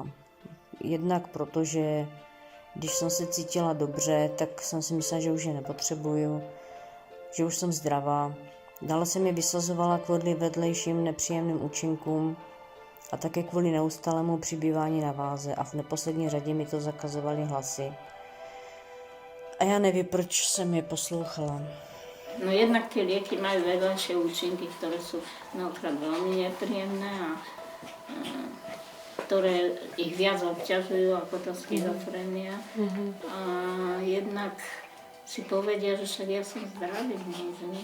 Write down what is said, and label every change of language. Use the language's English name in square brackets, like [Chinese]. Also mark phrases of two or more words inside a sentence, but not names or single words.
[Czech] Jednak protože, když jsem se cítila dobře, tak jsem si myslela, že už je nepotřebuju, že už jsem zdravá. Dále jsem je vysazovala kvůli vedlejším nepříjemným účinkům a také kvůli neustálému přibývání na váze a v neposlední řadě mi to zakazovaly hlasy. A já nevím, proč jsem je poslouchala. [Slovak] No jednak tie lieky majú vedľajšie účinky, ktoré sú mnohokrát veľmi nepríjemné a ktoré ich viac obťažujú ako tá schizofrenia. A jednak si povedia, že však ja som zdravý, že nie.